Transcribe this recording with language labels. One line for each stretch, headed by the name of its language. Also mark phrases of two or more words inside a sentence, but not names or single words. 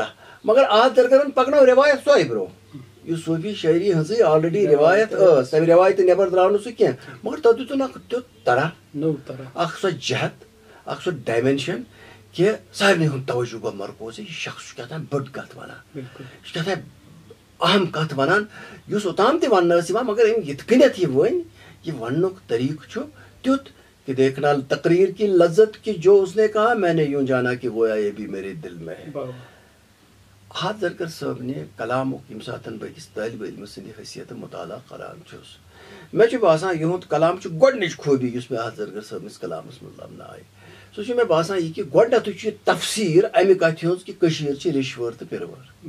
Kashmiri: مگر احد زرگرن پکنٲو رِوایت سۄے برونٛہہ یُس صوفی شٲعری ہٕنٛزٕے آلریڈی رِوایت ٲس تمہِ رِوایتہٕ نٮ۪بر درٛاو نہٕ سُہ کینٛہہ مگر تتھ دِتُن اکھ تیُتھ طرح اکھ سۄ جہت اکھ سۄ ڈایمینشن کہِ سارنٕے ہُنٛد توجہ گوٚو مرکوز. یہِ شخص چھُ کیٛاہ تام بٔڑ کتھ ونان یہِ چھُ کیٛاہ تام اہم کتھ ونان یُس اوٚتام تہِ وننہٕ ٲس یِوان مگر أمۍ یِتھ کٔنٮ۪تھ یہِ ؤنۍ یہِ وننُک طریٖقہٕ چھُ تیُتھ کہ
Urdu: دیکھنا تقریر کی لذت کہ جو اس نے کہا میں نے یوں جانا کہ گویا یہ بھی میرے دل میں ہے.
Kashmiri: احد زرگر صٲب نے کلامُک ییٚمہِ ساتہٕ بہٕ أکِس طٲلبہِ علمہٕ سٕنٛدِ حیثیتہٕ مُطالعہ کران چھُس مےٚ چھُ باسان یِہُنٛد کلام چھُ گۄڈنِچ خوٗبی یُس مےٚ احد زرگر صٲبنِس کلامس منٛز لبنہٕ آیہِ سُہ چھُ مےٚ باسان یہِ کہِ گۄڈنٮ۪تھٕے چھُ یہِ تفسیٖر اَمہِ کتھِ ہٕنٛز کہِ کٔشیٖر چھِ رِشوٲر تہٕ پِروٲر.